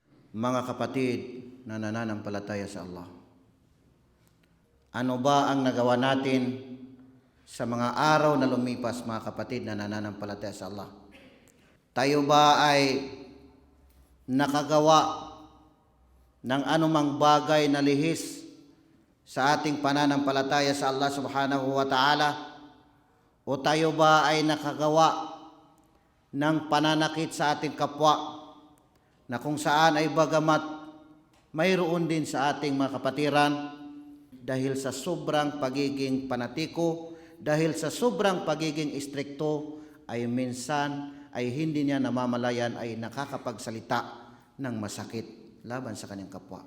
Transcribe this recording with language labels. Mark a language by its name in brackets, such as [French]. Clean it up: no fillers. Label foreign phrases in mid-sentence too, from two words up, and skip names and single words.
[Filipino] Mga kapatid na nananampalataya sa Allah, ano ba ang nagawa natin sa mga araw na lumipas, mga kapatid na nananampalataya sa Allah? Tayo ba ay nakagawa ng anumang bagay na lihis sa ating pananampalataya sa Allah [Arabic] سبحانه وتعالى? [Filipino] O tayo ba ay nakagawa ng pananakit sa ating kapwa, na kung saan ay bagamat mayroon din sa ating mga kapatiran, dahil sa sobrang pagiging panatiko, dahil sa sobrang pagiging istrikto, ay minsan ay hindi niya namamalayan ay nakakapagsalita ng masakit laban sa kanyang kapwa.